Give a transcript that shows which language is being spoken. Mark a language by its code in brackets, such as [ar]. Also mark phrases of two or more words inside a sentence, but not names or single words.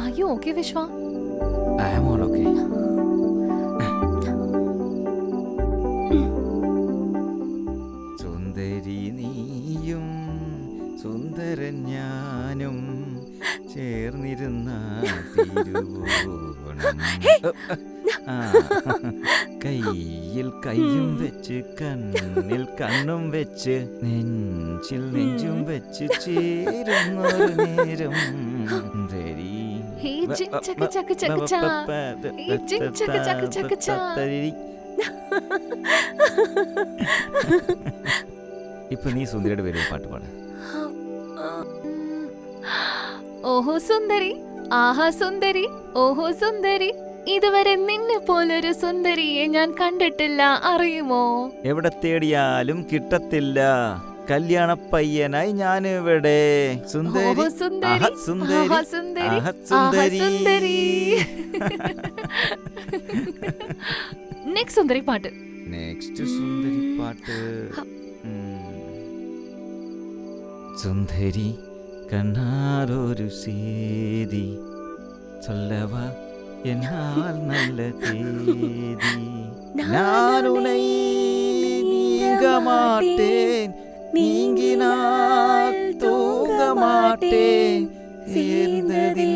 [en] okay, Vishwa? I am all okay. [ml] സുന്ദരി നീയും സുന്ദരൻ ഞാനും ചേർന്നിരുന്ന തിരുവോണം. കയ്യിൽ കയ്യും വെച്ച് കണ്ണിൽ കണ്ണും വെച്ച് നെഞ്ചിൽ നെഞ്ചും വെച്ച് ചേരുന്നൊരു നേരം സുന്ദരി. Hey, ching chaka chaka chaka cha. Hey, ching chaka chaka chaka cha. ഇപ്പൊ നീ സുന്ദരിയുടെ പേര് പാട്ട് പാട്. ഓഹോ സുന്ദരി, ആഹാ സുന്ദരി, ഓഹോ സുന്ദരി, ഇതുവരെ നിന്നെ പോലൊരു സുന്ദരിയെ ഞാൻ കണ്ടിട്ടില്ല, അറിയുമോ? എവിടെ തേടിയാലും കിട്ടത്തില്ല, കല്യാണ പയ്യനായി ഞാൻ ഇവിടെ. സുന്ദരി, ഓഹോ സുന്ദരി, ആഹാ സുന്ദരി, ആഹാ സുന്ദരി, ആഹാ ആഹാ സുന്ദരി. സുന്ദരി. നെക്സ്റ്റ് സുന്ദരി പാട്ട്. നെക്സ്റ്റ് സുന്ദരി പാട്ട്. സുന്ദരി കണ്ണാറൊരു [ta] சேதி சொல்லவா என்னால் நல்ல தேதி. நான் உன்னை நீங்க மாட்டேன், நீங்கினால் தூங்க மாட்டேன், சேர்ந்து